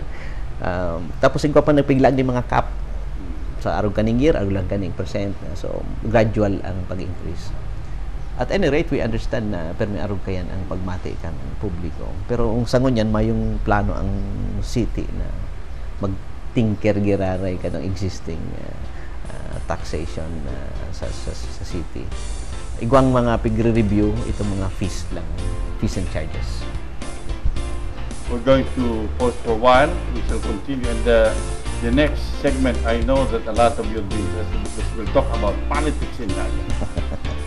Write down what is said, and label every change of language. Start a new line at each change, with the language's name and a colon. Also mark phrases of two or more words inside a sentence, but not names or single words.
Bikol: Tapos igwa pa nagpiglag ni mga cap sa arog kaning year, arog lang kaning percent. So, gradual ang pag-increase.
English: At any rate, we understand
Bikol: na pero may arog kayan ang pagmati kan ng publiko. Pero ang sangon yan, mayong plano ang city na mag-tinker giraray ka ng
English: existing taxation
Bikol: sa city. Igwang mga pigre-review, itong mga fees lang,
English: fees and charges. We're going to pause for a while. We shall continue. And the next segment, I know that a lot of you will be interested because we'll talk about politics in Naga.